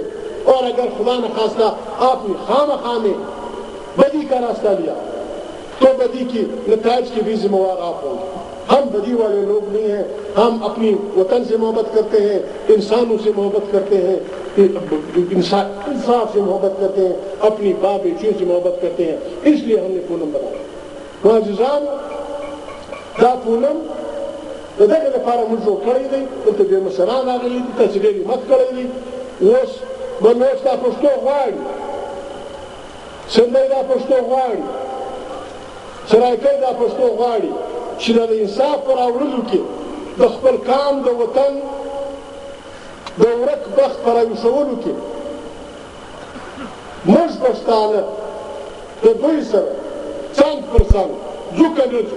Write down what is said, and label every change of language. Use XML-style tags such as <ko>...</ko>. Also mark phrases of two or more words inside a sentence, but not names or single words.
<ur>اور اگر خدا نخواستہ آپ نے خواہ میں بدی کا راستہ لیا تو بدی کی نتائج کے بھی ذمہ دار آپ ہوں گے. ہم بدی والے لوگ نہیں ہیں. ہم اپنی وطن سے محبت کرتے ہیں، انسانوں سے محبت کرتے ہیں، انصاف سے محبت کرتے ہیں، اپنی باپ بیٹیوں سے محبت کرتے ہیں. اس لیے ہم نے پونم بنایا.</ur> <ps>معجزان دا پونم دغه لپاره موږ جوړ کړی دی. دلته بې مشران راغلي دي، تاسې ډېر همت کړی دی. اوس بلوچ دا پښتو غواړي، سندی دا پښتو غواړي، سرایکۍ دا پښتو غواړي چې د انصاف په راوړلو کې د خپل قام د وطن د ورک بخت په راویښولو کې موږ پښتانه د دوی سره څنګ پر څنګ ځو که نه ځو.</ps>